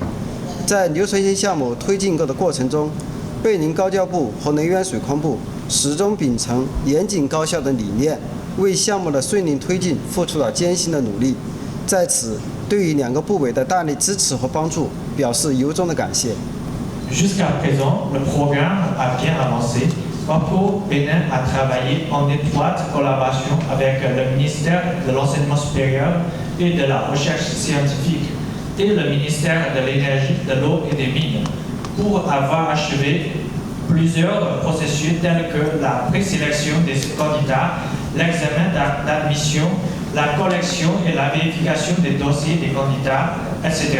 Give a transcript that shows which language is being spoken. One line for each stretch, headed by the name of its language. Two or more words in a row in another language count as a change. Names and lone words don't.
Chinese: 在留学生项目推进的过程中，贝宁高教部和能源水矿部始终秉承严谨高效的理念，为项目的顺利推进付出了艰辛的努力。在此，对于两个部委的大力支持和帮助，表示由衷的感谢。
French: Jusqu'à présent, le programme a bien avancé. WAPCO Bénin a travaillé en étroite collaboration avec le ministère de l'Enseignement supérieur et de la Recherche scientifique et le ministère de l'Énergie, de l'eau et des mines pour avoir achevé plusieurs processus tels que la présélection des candidats, l'examen d'admission, la collection et la vérification des dossiers des candidats, etc.